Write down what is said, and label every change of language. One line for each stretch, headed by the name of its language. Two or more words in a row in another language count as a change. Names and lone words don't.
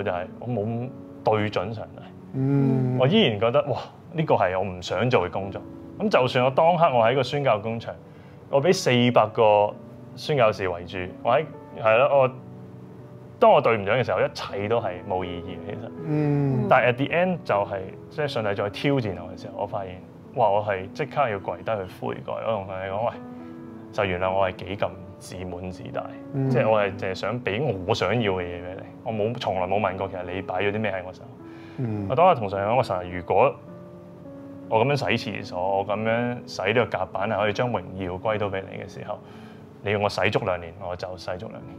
Cantonese: 就係、我冇對準上帝。我依然覺得哇，呢個係我唔想做嘅工作。咁就算我當刻我喺個宣教工場，我俾400個宣教士圍住，當我對唔準嘅時候，一切都係冇意義嘅。其實，但係
English: at the end
Cantonese: 就係即係上帝再挑戰我嘅時候，我發現哇，我係即刻要跪低去悔改。我同上帝講：喂，就原來我係幾咁自滿自大，即係我係淨係想俾我想要嘅嘢俾你。我從來冇問過其實你擺咗啲咩喺我手。我當時同上帝講：我神，如果我咁樣洗廁所，我咁樣洗呢個甲板係可以將榮耀歸到俾你嘅時候，你要我洗足2年，我就洗足2年。